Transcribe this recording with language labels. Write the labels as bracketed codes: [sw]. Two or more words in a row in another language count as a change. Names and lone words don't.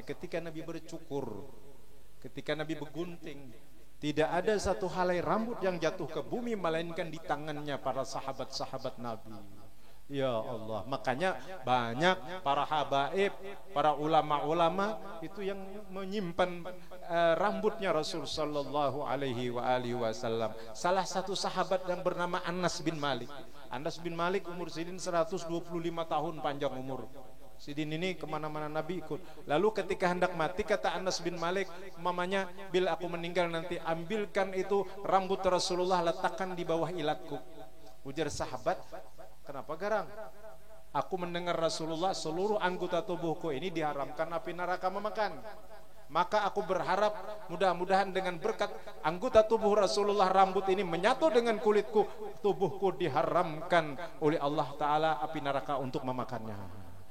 [id] Ketika Nabi bercukur, ketika Nabi bergunting, tidak ada satu helai rambut yang jatuh ke bumi melainkan di tangannya para sahabat-sahabat Nabi. Ya Allah, makanya banyak para habaib, para ulama-ulama itu yang menyimpan rambutnya Rasul [ar] صلى الله عليه وسلم. [id] Salah satu sahabat yang bernama Anas bin Malik. Anas bin Malik umur Sidin 125 tahun panjang umur. Sidin ini kemana-mana Nabi ikut. Lalu ketika hendak mati, kata Anas bin Malik, mamanya, bila aku meninggal nanti ambilkan itu rambut Rasulullah, letakkan di bawah ilatku. Ujar sahabat, kenapa garang? Aku mendengar Rasulullah seluruh anggota tubuhku ini diharamkan api neraka memakan. Maka aku berharap mudah-mudahan dengan berkat anggota tubuh Rasulullah, rambut ini menyatu dengan kulitku, tubuhku diharamkan oleh Allah Ta'ala api neraka untuk memakannya.